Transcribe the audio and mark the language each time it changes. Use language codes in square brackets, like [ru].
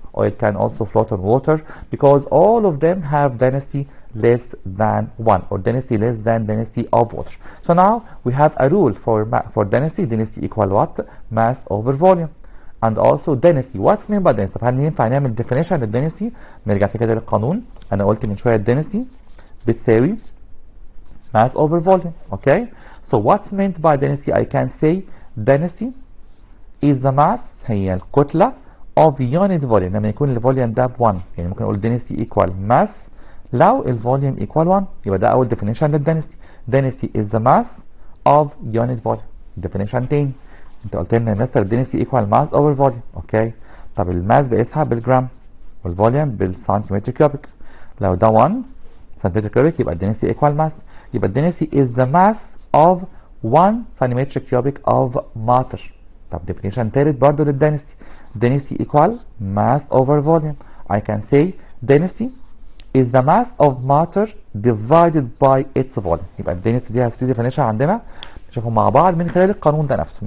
[en] oil can also float on water because all of them have density less than 1 or density less than density of water. So now we have a rule for density equal what? Mass over volume. And also density. What's meant by density؟ [ar] طب هل ينفع نعمل definition للدنسيتي؟ نرجع كده للقانون. أنا قلت من شوية density بتساوي [en] mass over volume. Okay? So what's meant by density? I can say density is the mass [ar] هي الكتلة [en] of unit volume [ar] لما يكون الفوليوم ده ب 1. يعني ممكن أقول [en] density equal mass [ar] لو الفوليوم equal 1 يبقى ده أول definition للدنسيتي. [en] density is the mass of unit volume. definition تاني. [ar] انت قلت لنا يا مستر الدنسيتي ايكوال ماس اوفر فوليوم. اوكي طب الماس بقيسها بالجرام والفوليوم بالسنتيمتر كيوبيك. لو ده 1 سنتيمتر كيوبيك يبقى الدنسيتي ايكوال ماس. يبقى الدنسيتي [en] is the mass of [ar] 1 سنتيمتر كيوبيك اوف ماتر. طب ديفينيشن تالت برضه للدنسيتي. [en] density equal mass over volume. I can say density is the mass of matter divided by its volume. [ar] يبقى الدنسيتي دي هتبتدي ديفينيشن عندنا نشوفهم مع بعض من خلال القانون ده نفسه.